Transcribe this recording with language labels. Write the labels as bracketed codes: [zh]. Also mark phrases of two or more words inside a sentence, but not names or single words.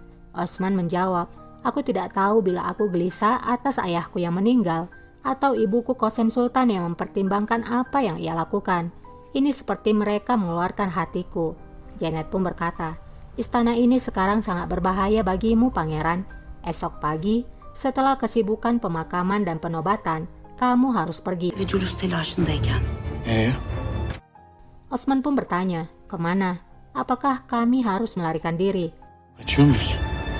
[id] Osman menjawab, "Aku tidak tahu bila aku gelisah atas ayahku yang meninggal, atau ibuku Qasem Sultan yang mempertimbangkan apa yang ia lakukan. Ini seperti mereka mengeluarkan hatiku." Janet pun berkata, "Istana ini sekarang sangat berbahaya bagimu, pangeran. Esok pagi, setelah kesibukan pemakaman dan penobatan, kamu harus pergi." [tr] Ve Culus telaşındayken. Nereye? [id] Osman pun bertanya, "Kemana? Apakah kami harus melarikan diri?" [tr] Kaçıyor muyuz?